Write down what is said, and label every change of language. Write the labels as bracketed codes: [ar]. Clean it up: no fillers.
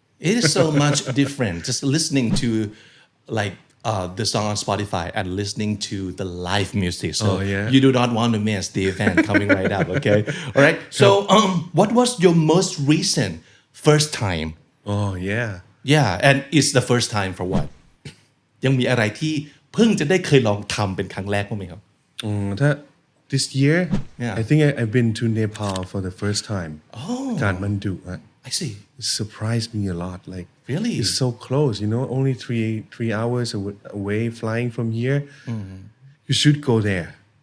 [en] It is so much different just listening to like the song on Spotify and listening to the live music. So you do not want to miss the event coming right up, okay? All right. So what was your most recent first time? Oh yeah. Yeah, and it's the first time for what? [th] ยังมีอะไรที่เพิ่งจะได้เคยลองทำเป็นครั้งแรกบ้างไหมครับ ถ้า [en] this year Yeah. I think I've been to Nepal for the first time. Kathmandu. I see. It surprised me a lot. Like Really? it's so close. Only three hours away flying from here. You should go there.